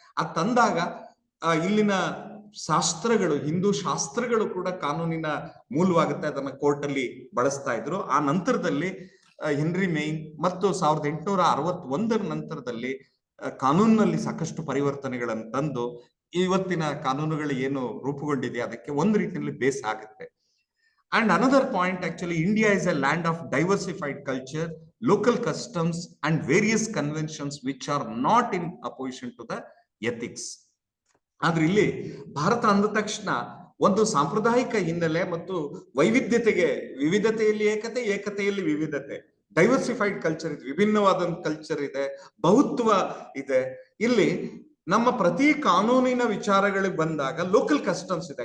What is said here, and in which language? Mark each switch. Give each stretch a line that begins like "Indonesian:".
Kannada: ಅದು ತಂದಾಗ ಇಲ್ಲಿನ ಶಾಸ್ತ್ರಗಳು, ಹಿಂದೂ ಶಾಸ್ತ್ರಗಳು ಕೂಡ ಕಾನೂನಿನ ಮೂಲವಾಗುತ್ತೆ. ಅದನ್ನ ಕೋರ್ಟ್ ಅಲ್ಲಿ ಬಳಸ್ತಾ ಇದ್ರು. ಆ ನಂತರದಲ್ಲಿ ಹೆನ್ರಿ ಮೇನ್ ಮತ್ತು 1861ರ ನಂತರದಲ್ಲಿ ಕಾನೂನಿನಲ್ಲಿ ಸಾಕಷ್ಟು ಪರಿವರ್ತನೆಗಳನ್ನು ತಂದು ಇವತ್ತಿನ ಕಾನೂನುಗಳು ಏನು ರೂಪುಗೊಂಡಿದೆ ಅದಕ್ಕೆ ಒಂದು ರೀತಿಯಲ್ಲಿ ಬೇಸ್ ಆಗುತ್ತೆ.
English: And another point, actually, India is a land of diversified culture, local customs, and various conventions which are not in opposition to the ethics.
Kannada: ಆದ್ರೆ ಇಲ್ಲಿ ಭಾರತ ಅಂದ ತಕ್ಷಣ ಒಂದು ಸಾಂಪ್ರದಾಯಿಕ ಹಿನ್ನೆಲೆ ಮತ್ತು ವೈವಿಧ್ಯತೆಗೆ, ವಿವಿಧತೆಯಲ್ಲಿ ಏಕತೆ, ಏಕತೆಯಲ್ಲಿ ವಿವಿಧತೆ,
English: diversified culture
Kannada: ಇದೆ, ವಿಭಿನ್ನವಾದ ಕಲ್ಚರ್ ಇದೆ, ಬಹುತ್ವ ಇದೆ. ಇಲ್ಲಿ ನಮ್ಮ ಪ್ರತಿ ಕಾನೂನಿನ ವಿಚಾರಗಳಿಗೆ ಬಂದಾಗ
English: local customs
Kannada: ಇದೆ.